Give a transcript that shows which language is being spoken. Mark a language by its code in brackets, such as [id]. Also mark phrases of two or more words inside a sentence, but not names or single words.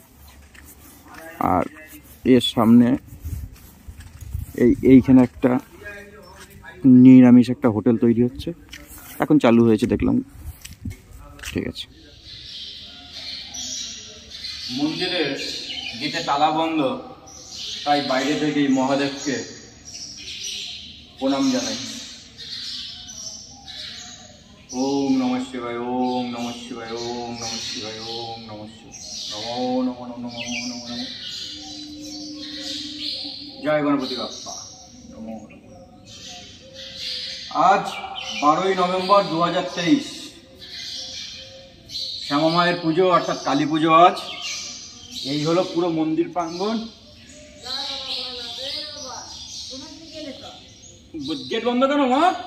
[bn] আর এর সামনে এইখানে একটা নিরামিষ একটা হোটেল তৈরি হচ্ছে, এখন চালু হয়েছে দেখলাম, ঠিক আছে। মন্দিরের গেটে তালা বন্ধ, তাই বাইরে থেকে এই মহাদেবকে প্রণাম জানাই। [sa] ওম নমঃ শিবায়, ওম নমঃ শিবায়, ওম নমঃ শিবায়, ওম নমঃ শিবায়, নমো নমো নমো নমো নমো নমো। জয় গণপতি বাপ্পা, নমো নমো। [bn] আজ 12ই নভেম্বর 2023, শ্যামা মায়ের পুজো অর্থাৎ কালী পুজো আজ। এই হলো পুরো মন্দির প্রাঙ্গণ। গেট বন্ধ কেন মা?